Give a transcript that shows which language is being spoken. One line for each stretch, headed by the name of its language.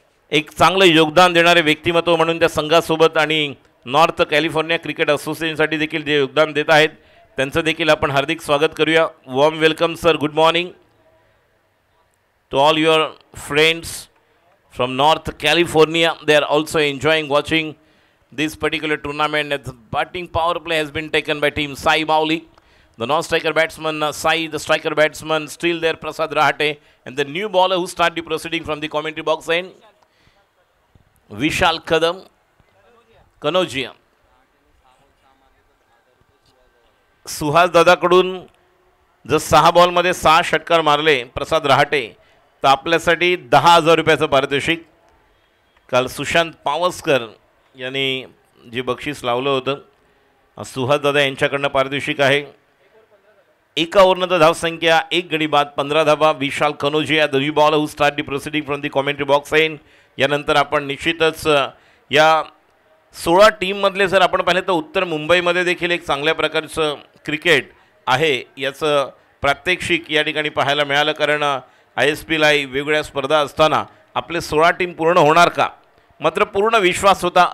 Marathi: एक चांगलं योगदान देणारे व्यक्तिमत्व म्हणून त्या संघासोबत आणि नॉर्थ कॅलिफोर्निया क्रिकेट असोसिएशनसाठी देखील जे योगदान देत आहेत त्यांचं देखील आपण हार्दिक स्वागत करूया.
English: Warm welcome sir. Good morning to all your friends from north California. They are also enjoying watching this particular tournament. The batting power play has been taken by team Sai Mauli. The non-striker batsman Sai, the striker batsman still there Prasad Rahate, and the new bowler who started the proceeding from the commentary box in Vishal Kanojia.
Marathi: Suhas दादाकडून जर 6 बॉलमध्ये 6 षटकार मारले प्रसाद रहाटे तर आपल्यासाठी 10,000 रुपयाचं पारितोषिक. काल सुशांत पावसकर यांनी जे बक्षीस लावलं होतं सुहास दादा यांच्याकडनं पारितोषिक आहे. एका ओव्हरनंतर धावसंख्या 1 गडी बाद 15 धावा.
English: Vishal Kanojia the new bowler who start the proceeding from the commentary box in.
Marathi: यानंतर आपण निश्चितच या 16 टीममधले जर आपण पाहिलं तर उत्तर मुंबईमध्ये देखील एक चांगल्या प्रकारचं क्रिकेट आहे याचं प्रात्यक्षिक या ठिकाणी पाहायला मिळालं. कारण ISPL वेगवेगळ्या स्पर्धा असताना आपले 16 टीम पूर्ण होणार का मात्र पूर्ण विश्वास होता.